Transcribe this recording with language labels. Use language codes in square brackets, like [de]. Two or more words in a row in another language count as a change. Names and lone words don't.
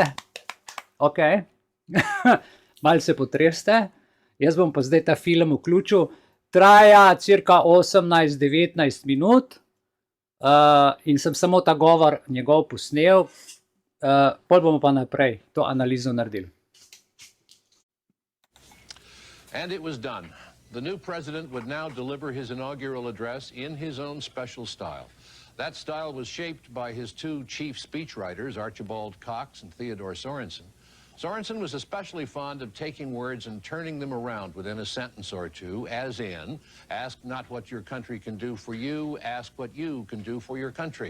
[sl] Ok, malo se potreste, jaz bom pa zdaj ta film vključil, traja cirka 18-19 minut in sem samo ta govor njegov posnel, pol bomo pa naprej to analizo naredili. [en] And it was done. The new president would now deliver his inaugural address in his own special style. That style was shaped by his two chief speechwriters, Archibald Cox and Theodore Sorensen. Sorensen was especially fond of taking words and turning them around within a sentence or two, as in, ask not what your country can do for you, ask what you can do for your country.